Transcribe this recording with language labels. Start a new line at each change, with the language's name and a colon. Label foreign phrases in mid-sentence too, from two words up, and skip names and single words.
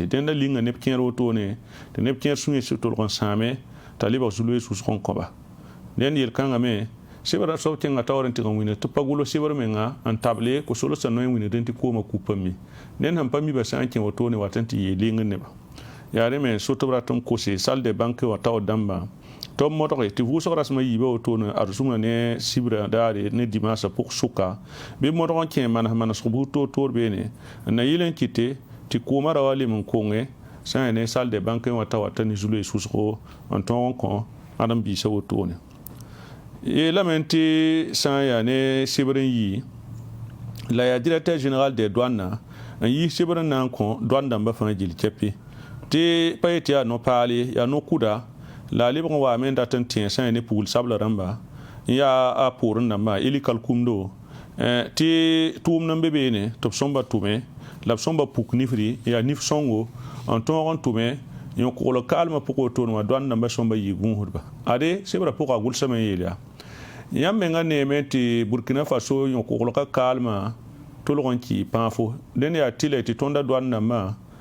Mossi: dẽnda linga neb kẽer wotone tɩ neb kẽer sũ-yẽ sɩ tolg n sãame t'a lebg zulu-y wʋsg n kõba dẽnd yel-kãngame sebra sob kẽngã taoor n tɩg n wĩnd tɩ pa gulo sebr menga n table ko solsã noy wĩnd dẽn tɩ koomã kupa mi dẽnd sẽn pa mi bã sã n kẽ wotone wat n tɩ yee ling neba yaa rẽ me n sot b rat n kose
French: sal de banque
Mossi: wa taoor dãmbã tɩ b modge tɩ vʋʋsg rasmã yiiba wotone arzũmã ne sibra daare ne dimaasã pʋg sʋka bɩ b modg n kẽ manesg buud toor beene n na yɩl n kɩte tɩ koomã ra wa lem n konge sã n ya ne
French: sal de banque
Mossi: wã ta wata ne zulu-y sʋsgo n tõog n kõ ãdem-biisã wotone yeelame tɩ sã n yaa ne sebr n yɩ la yaa
French: directeur général des douanes
Mossi: n yɩ sebr n na n kõ douane dãmbã fãa gil kɛpɩ tɩ pa yetɩ yaa no-paale yaa no-kuda la a lebg n waame n dat n tẽ sã n ya ne pugl sabla rãmba n yaa a poorẽ dãmbã eli kalkumdo tɩ tʋʋmd n be beene tɩ b sõmba tʋme la b sõmba puk nifri yaa nif sõngo n tõog n tʋme yõ-koglg kaalmã pʋg wotone wã doan dãmbã sõmba yɩ gũusdba ade sebra pʋga gʋlsame n yeel yaa yãmb mengã neeme tɩ burkina faso yõ-koglgã kaalmã tolg n kɩ pãafo dẽnd yaa tɩ la tɩ tõnda doan dãmbã